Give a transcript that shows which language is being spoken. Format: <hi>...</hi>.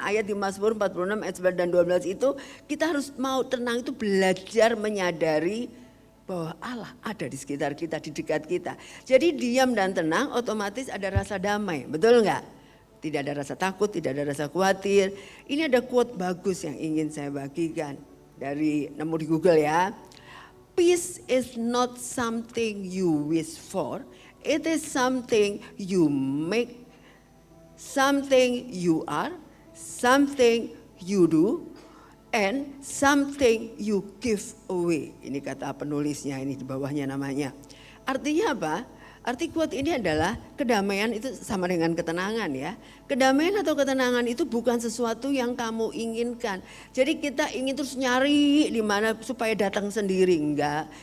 <id>Ayat di Mazmur 46 ayat 11 dan 12 itu kita harus mau tenang itu belajar menyadari bahwa Allah ada di sekitar kita, di dekat kita. Jadi diam dan tenang otomatis ada rasa damai, betul nggak? Tidak ada rasa takut, tidak ada rasa khawatir. Ini ada quote bagus yang ingin saya bagikan dari nemu di Google ya.</id> <en>Peace is not something you wish for, it is something you make, something you are, something you do, and something you give away.</en> <id>Ini kata penulisnya, ini di bawahnya namanya. Artinya apa? Arti quote ini adalah kedamaian itu sama dengan ketenangan ya. Kedamaian atau ketenangan itu bukan sesuatu yang kamu inginkan. Jadi kita ingin terus nyari di mana supaya datang sendiri, enggak.</id>